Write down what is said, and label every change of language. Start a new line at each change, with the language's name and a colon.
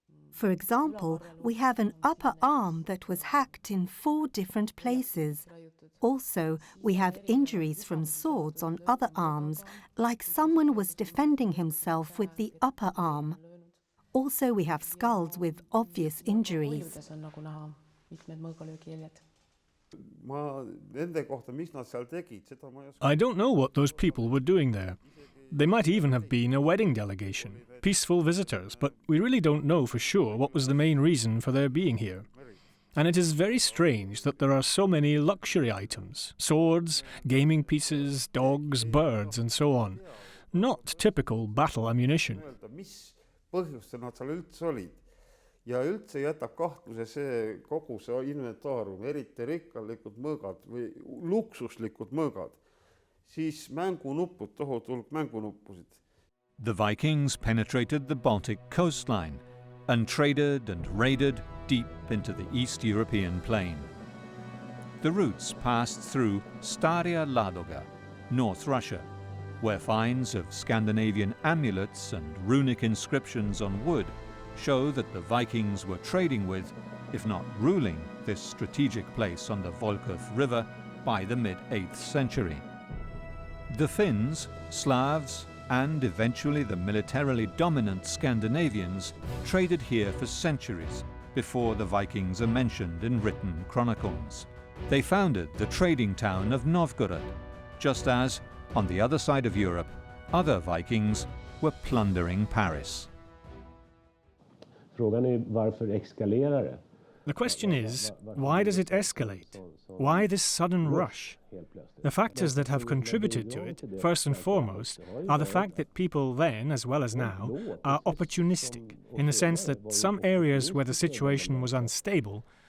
English: For example, we have an upper arm that was hacked in 4 different places. Also, we have injuries from swords on other arms, like someone was defending himself with the upper arm. Also, we have skulls with obvious injuries.
Estonian: Kujudes on nagu näha mitmed mõõgalöögijäljed.
English: I don't know what those people were doing there. They might even have been a wedding delegation, peaceful visitors, but we really don't know for sure what was the main reason for their being here. And it is very strange that there are so many luxury items, swords, gaming pieces, dogs, birds, and so on. Not typical battle ammunition.
Estonian: Põhjustel nad seal üldse olid. Ja üldse jätab kahtluse see kogu see inventaarium, eriti rikkalikud mõõgad või luksuslikud mõõgad. Siis mängunupud, tohutu hulk mängunuppusid.
English: The Vikings penetrated the Baltic coastline and traded and raided deep into the East European plain. The routes passed through Staria Ladoga, North Russia, where finds of Scandinavian amulets and runic inscriptions on wood show that the Vikings were trading with, if not ruling, this strategic place on the Volkhov River by the mid-8th century. The Finns, Slavs, and eventually the militarily dominant Scandinavians traded here for centuries before the Vikings are mentioned in written chronicles. They founded the trading town of Novgorod, just as, on the other side of Europe, other Vikings were plundering Paris.
Swedish: Frågan är varför eskalerar det?
English: The question is, why does it escalate? Why this sudden rush? The factors that have contributed to it, first and foremost, are the fact that people then, as well as now, are opportunistic, in the sense that some areas where the situation was unstable.